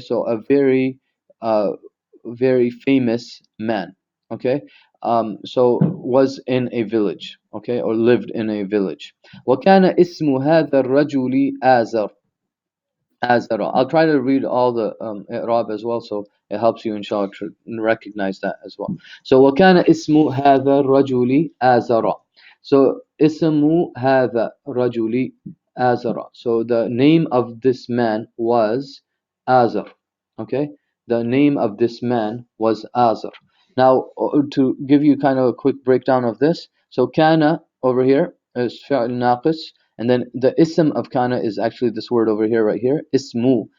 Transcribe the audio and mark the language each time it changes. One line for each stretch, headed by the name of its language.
English: So a very, uh, very famous man. Okay. So was in a village. Okay, or lived in a village.
Arabic: وكان اسم هذا الرجل آزر. Azara.
English: I'll try to read all the i'rab as well, so it helps you inshallah to recognize that as well. So
Arabic: وكان اسم هذا الرجل آزرا.
English: So
Arabic: اسم هذا الرجل آزرا.
English: So the name of this man was Azar. Okay, the name of this man was Azar. Now to give you kind of a quick breakdown of this, so kana over here is fi'l naqis, and then the ism of kana is actually this word over here, right here, ismu.